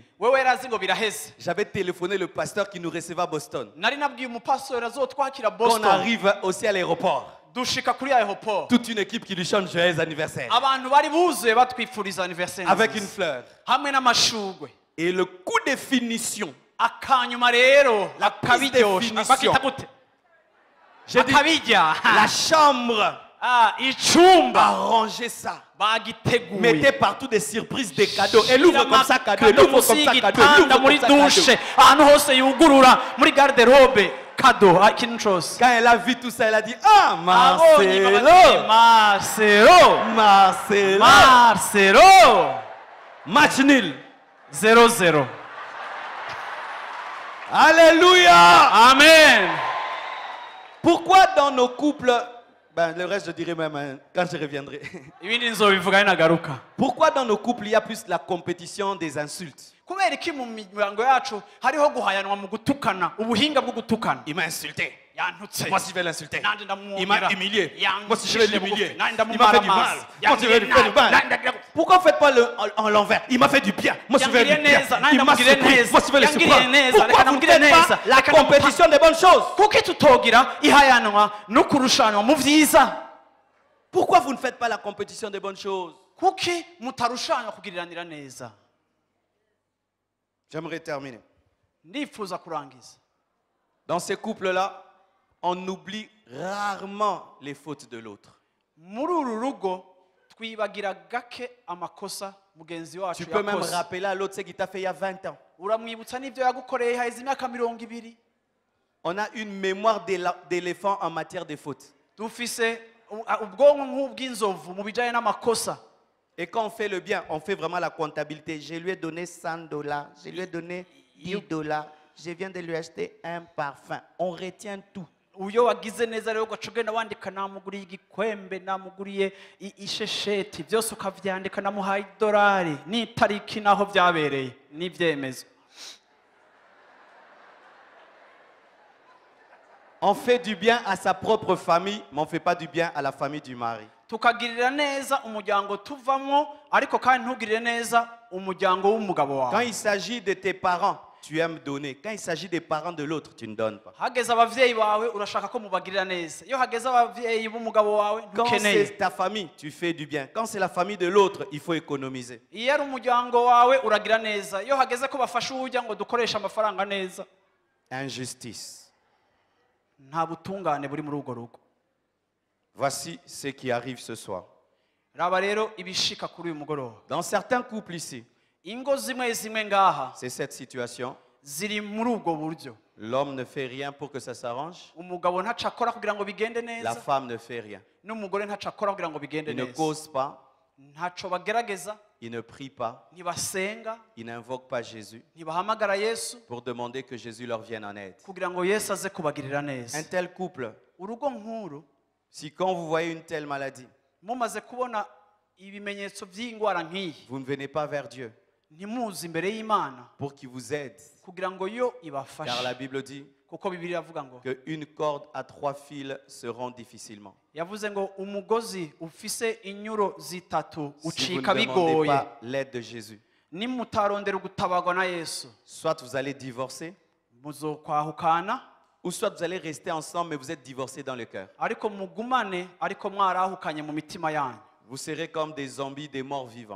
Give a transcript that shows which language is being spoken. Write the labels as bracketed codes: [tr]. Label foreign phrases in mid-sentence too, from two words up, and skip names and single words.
[rn] wewe yarazi ngo biraheze. [fr] J'avais téléphoné le pasteur qui nous recevait à Boston. [rn] Nari nabwiye umupastori azotwakira [fr] Quand on Boston arrive aussi à l'aéroport, [rn] dushika kuri aeroport [fr] toute une équipe qui lui chante joyeux anniversaire. [rn] abantu bari buzuye batwifuriza anniversaire [fr] Avec [rn] nziza. [fr] une fleur. [rn] hamwe n'amashugwe [fr] Et le coup de finition. [rn] akanyuma rero [fr] La prise de [rn] akabiryosha [fr] finition. [rn] bakita gute [fr] J'ai dit, [rn] akabirya [fr] la chambre [rn] icumba [fr] arrangez ça. [rn] bagiteguye [fr] Mettez partout des surprises, des cadeaux. Elle ouvre comme ça, cadeau. Elle [rn] Kado [fr] ouvre comme [rn] munsi [fr] ça, cadeau. Elle [rn] y'igitanda [fr] ouvre [rn] muri [fr] comme ça, [rn] dushe [fr] cadeau. [rn] ahantu hose yugurura muri garderobe kado ikintu cose. [fr] Quand elle a vu tout ça, elle a dit, ah, [rn] Abonye [fr] Marcelo. [rn] babati, Marcelo [fr] Marcelo. [rn] Marcelo [fr] Match nul. 0-0. Alléluia. Amen. Pourquoi dans nos couples, ben, le reste je dirai même hein, quand je reviendrai. [rn] Ibindi nzobivuga nagaruka. [fr] Pourquoi dans nos couples il y a plus la compétition des insultes? [rn] Kubera iki mu miryango yacu hariho guhayanwa mu gutukana ubuhinga bwo gutukana. [fr] Il m'a insulté. [rn] Yantutse. [fr] Moi si je vais l'insulter. [rn] Nanje [fr] Il m'a [rn] ndamwongera. [fr] humilié. [rn] Yang- [fr] Moi si je vais l'humilier. [rn] Nanje [fr] Il m'a fait du mal. [rn] ndamumaramaza. [fr] Moi si je vais lui faire du mal. Pourquoi vous ne faites pas en l'envers? Il m'a fait du bien. Moi si je vais lui faire du bien. Il m'a surpris. Moi si je vais le surprendre. Pourquoi vous ne faites pas la compétition des bonnes choses? [rn] Kuki tutogira ihayanwa no kurushanwa mu vyiza? [fr] Pourquoi vous ne faites pas la compétition des bonnes choses? [rn] Kuki mutarushanwa kugiriranira neza? [fr] J'aimerais terminer. [rn] Ndifuza kurangiza. [fr] Dans ces couples-là, on oublie rarement les fautes de l'autre. [rn] Muri uru rugo twibagira gake amakosa mugenzi wacu [fr] Tu peux même [rn] yakoze. [fr] rappeler à l'autre ce qu'il t'a fait il y a 20 ans. [rn] Uramwibutsa n'ivyo yagukoreye haheze imyaka 20. [fr] On a une mémoire d'éléphant en matière de fautes. [rn] Dufise ubwonko nk'ubw'inzovu mu bijanye n'amakosa. [fr] Et quand on fait le bien, on fait vraiment la comptabilité. Je lui ai donné $100, je lui ai donné $10, je viens de lui acheter un parfum. On retient tout. [rn] Uyo wagize neza rero ugaca ugenda wandika namuguriye igikwembe namuguriye ishesheti byose ukavyandika namuhaye $1 n'itariki naho byabereye n'ivyemezo. [fr] On fait du bien à sa propre famille, mais on ne fait pas du bien à la famille du mari. [rn] tukagirira neza umuryango tuvamo ariko kandi ntugirire neza umuryango w'umugabo [fr] Quand [rn] wawe. [fr] il s'agit de tes parents, tu aimes donner. Quand il s'agit des parents de l'autre, tu ne donnes pas. [rn] Hageze abavyeyi bawe urashaka ko mubagirira neza. Iyo hageze abavyeyi b'umugabo wawe [fr] Quand [rn] ntukeneye. [fr] c'est ta famille, tu fais du bien. Quand c'est la famille de l'autre, il faut économiser. [rn] Iyo ari umuryango wawe uragira neza. Iyo hageze ko bafasha uwujya ngo dukoreshe amafaranga neza. [fr] Injustice. [rn] Nta butungane buri muri urwo rugo. [fr] Voici ce qui arrive ce soir. [rn] Raba rero ibishika kuri uyu mugoroba. [fr] Dans certains couples ici, [rn] Ingo zimwe zimwe ngaha [fr] c'est cette situation. [rn] ziri muri ubwo buryo. [fr] L'homme ne fait rien pour que ça s'arrange. [rn] Umugabo ntaca akora kugira ngo bigende [fr] La [rn] neza. [fr] femme ne fait rien. [rn] N'umugore ntaca akora kugira ngo bigende [fr] Il ne [rn] neza. [fr] cause pas, [rn] Ntaco bagerageza, [fr] il ne prie pas, [rn] ntibasenga, [fr] il n'invoque pas Jésus [rn] ntibahamagara Yesu [fr] pour demander que Jésus leur vienne en aide. [rn] kugira ngo Yesu aze kubagirira [fr] Un [rn] neza. [fr] tel couple, [rn] Urugo nkuru [fr] si quand vous voyez une telle maladie, [rn] mumaze kubona ibimenyetso by'indwara nk'iyi [fr] vous ne venez pas vers Dieu [rn] ntimuzi imbere y'Imana [fr] pour qu'il vous aide. [rn] kugira ngo yo [fr] Car la [rn] ibafashe, [fr] Bible dit [rn] kuko Bibiliya iravuga ngo [fr] qu'une corde à 3 fils se rompt difficilement. [rn] yavuze ngo umugozi ufise inyuro zitatu [fr] Si vous [rn] ucika [fr] ne demandez [rn] bigoye. [fr] pas l'aide de Jésus, [rn] Nimutarondera ugutabagwa na Yesu [fr] soit vous allez divorcer, [rn] muzokwahukana, [fr] ou soit vous allez rester ensemble mais vous êtes divorcés dans le cœur. [rn] ariko mugumane ariko mwarahukanye mu mitima yanyu. [fr] Vous serez comme des zombies, des morts vivants.